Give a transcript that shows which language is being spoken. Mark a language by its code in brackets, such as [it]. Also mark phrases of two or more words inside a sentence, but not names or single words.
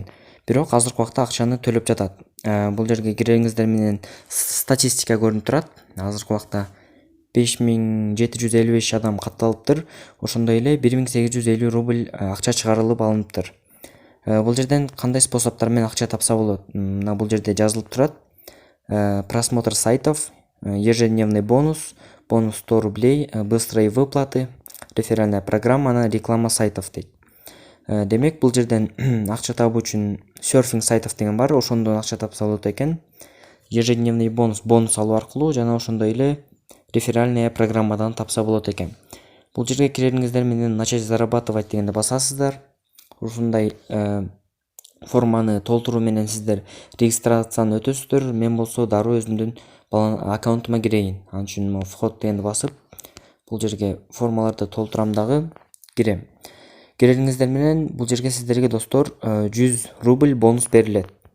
[ky] Бирок азыркы убакта акчаны төлөп жатат. Бул жерге киргениңиздер менен статистика көрүнүп турат. Азыркы убакта 5755 адам катталыптыр. Ошондой эле 1850 рубль акча чыгарылып алыныптыр. Бул жерден кандай способдор менен акча тапса болот? Мына бул жерде жазылып турат. [ru] Просмотр сайтов, ежедневный бонус, бонус 100 рублей, быстрые выплаты, реферальная программа на реклама сайтов дейт. [ky] Демек бул жерден акча табуу үчүн [ru] серфинг сайтов [ky] деген бар, ошондон акча тапса болот экен. [ru] Ежедневный бонус [ky] алуу аркылуу жана ошондой эле [ru] реферальная программадан [ky] тапса болот экен. Бул жерге кирериңиздер менен [ru] начать зарабатывать [ky] дегенде басасыздар. Ушундай форманы толтуруу менен сиздер регистрацияны өтөсүздөр. Мен болсо дароо өзүмдүн аккаунтума кирейин. Ал үчүн вход дегенди басып, бул жерге формаларды толтурам дагы кирем. Кирериңиздер менен бул жерге сиздерге достор 100 рубль бонус берилет.